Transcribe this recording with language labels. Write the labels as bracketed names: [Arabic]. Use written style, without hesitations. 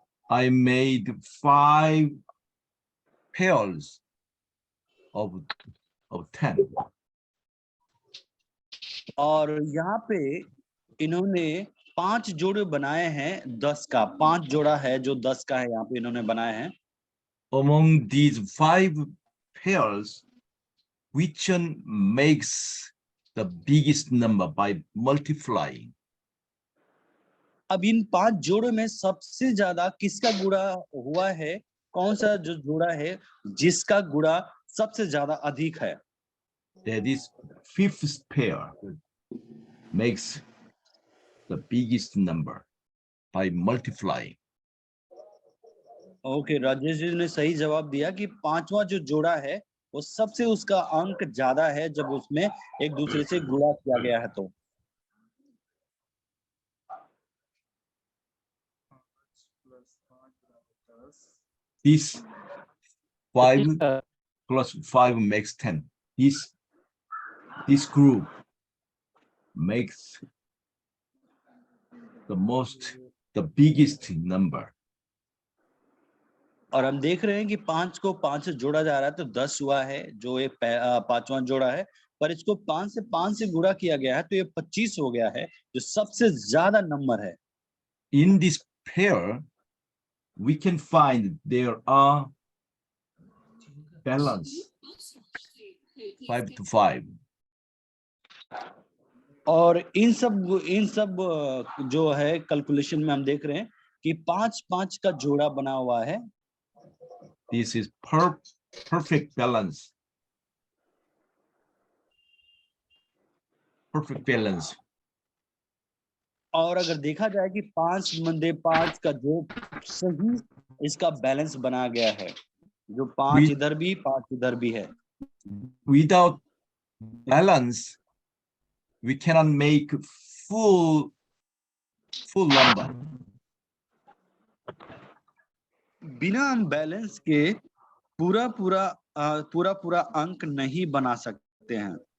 [English] I made 5 pairs of 10. [Hindi] और यहाँ पे इन्होंने 5 जोड़े बनाए हैं 10 का। 5 जोड़ा है जो 10 का है, यहाँ पे इन्होंने बनाए हैं। [English] Among these 5 pairs, which one makes the biggest number by multiplying? [Hindi] अब इन 5 जोड़ों में सबसे ज्यादा किसका गुणा हुआ है? कौन सा जो जोड़ा है जिसका गुणा सबसे ज्यादा अधिक है? [English] That is, 5th pair makes the biggest number by multiplying. [Hindi] Okay, Rajesh ji ने सही जवाब दिया कि 5वां जो जोड़ा है वो सबसे उसका अंक ज्यादा है जब उसमें एक दूसरे से गुणा किया गया है तो। [English] This 5 plus 5 makes 10. This group makes the biggest number. [Hindi] और हम देख रहे हैं कि 5 को 5 से जोड़ा जा रहा है तो 10 हुआ है जो ये 5वां जोड़ा है, पर इसको 5 से गुणा किया गया है तो ये 25 हो गया है जो सबसे ज्यादा नंबर है। [English] In this pair, we can find there are balance 5 to 5. [Hindi] और इन सब जो है कैलकुलेशन में हम देख रहे हैं कि 5 का जोड़ा बना हुआ है। [English] This is perfect balance. Perfect balance. [Hindi] और अगर देखा जाए कि 5 मंदे 5 का जो सही इसका बैलेंस बना गया है, जो 5 इधर भी 5 इधर भी है। [English] Without balance, we cannot make full number. [Hindi] बिना हम बैलेंस के पूरा अंक नहीं बना सकते हैं।